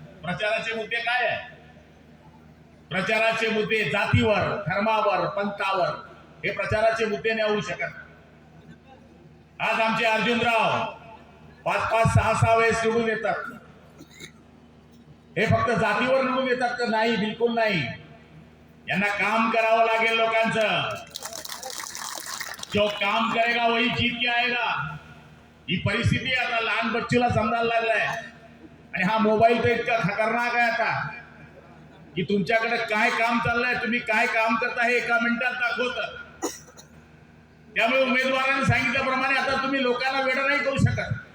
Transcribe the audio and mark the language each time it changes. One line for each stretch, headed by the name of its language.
Marathi: प्रचाराचे मुद्दे काय आहे? प्रचाराचे मुद्दे जातीवर, धर्मावर, पंथावर, हे प्रचाराचे मुद्दे नाही होऊ शकत. आज आमचे अर्जुनराव 5-5, 6-6 वेळेस निवडून येतात. हे फक्त जातीवर निवडून येतात का? नाही, बिलकुल नाही. यांना काम करावं लागेल लोकांचं.
Hindi: जो काम करेगा वही जीत के आएगा.
Marathi: ही परिस्थिती आता लहान बच्चूला समजायला लागलाय. आणि हा मोबाईल तर इतका खतरनाक आहे आता की तुमच्याकडे काय काम चाललंय, तुम्ही काय काम करता हे एका मिनिटात दाखवत. त्यामुळे उमेदवारांनी सांगितल्याप्रमाणे आता तुम्ही लोकांना वेळ नाही करू शकत.